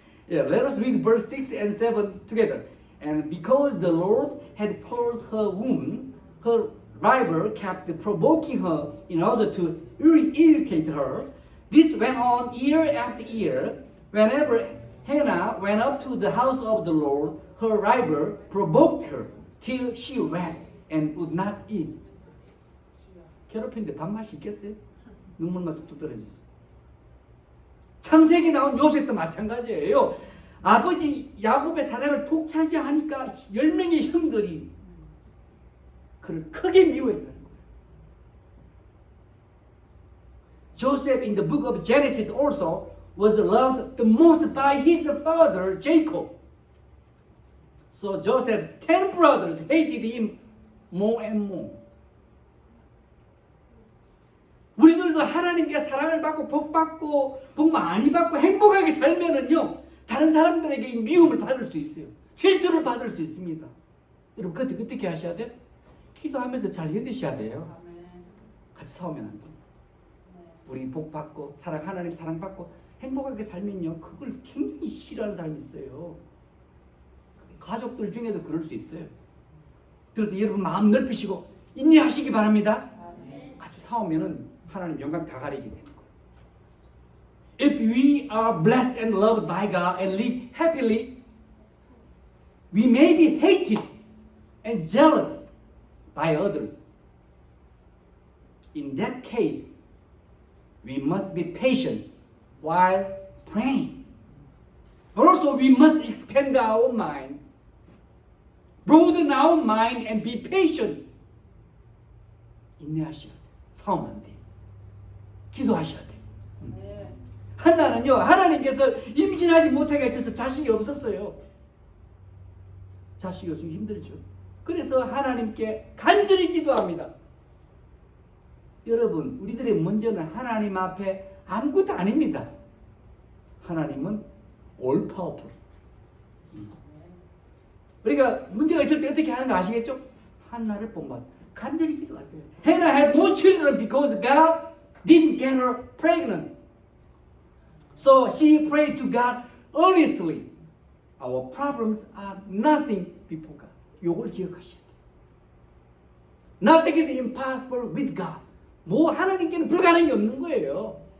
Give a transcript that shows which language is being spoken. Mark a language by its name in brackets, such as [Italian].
[English] Yeah, let us read verse 6 and 7 together. And because the Lord had closed her womb, her rival kept provoking her in order to irritate her. This went on year after year. Whenever Hannah went up to the house of the Lord, her rival provoked her till she wept and would not eat. [Korean] 괴롭히는데 밥맛이 있겠어요? 눈물만 뚝뚝 떨어지지. 창세기 나온 요셉도 마찬가지예요. 아버지 야곱의 사랑을 독차지하니까 10명의 형들이 그를 크게 미워했다는 거예요. [English] Joseph in the book of Genesis also was loved the most by his father Jacob. So Joseph's 10 brothers hated him more and more. [Korean] 우리들도 하나님께 사랑을 받고 복 받고 복 많이 받고 행복하게 살면은요 다른 사람들에게 미움을 받을 수 있어요. 질투를 받을 수 있습니다. 여러분 그때 어떻게 하셔야 돼요? 기도하면서 잘 견디셔야 돼요. 같이 싸우면 안 돼요. 우리 복 받고 사랑 하나님 사랑 받고 행복하게 살면요 그걸 굉장히 싫어하는 사람이 있어요. 가족들 중에도 그럴 수 있어요. 그런데 여러분 마음 넓히시고 인내하시기 바랍니다. 같이 싸우면은 하나님 영광 다 가리게 되는 거예요. [English] If we are blessed and loved by God and live happily, we may be hated and jealous by others. In that case, we must be patient while praying. Also, we must expand our mind, broaden our mind, and be patient. [Korean] 인내하셔야 돼요. 싸우면 안 돼요. 기도하셔야 돼요. 한나는요, 하나님께서 임신하지 못하게 하셔서 자식이 없었어요. 자식이 없으면 힘들죠. 그래서 하나님께 간절히 기도합니다. 여러분, 우리들의 문제는 하나님 앞에 아무것도 아닙니다. 하나님은 [English] all powerful. [Korean] 우리가 문제가 있을 때 어떻게 하는 거 아시겠죠? 한나를 본받 간절히 기도하세요. [English] Hannah had no children because God didn't get her pregnant. So she prayed to God earnestly. Our problems are nothing before God. [Korean] 요걸 기억하셔야 돼요. [English] Nothing is impossible with God. [Korean] 뭐 하나님께는 불가능이 없는 거예요.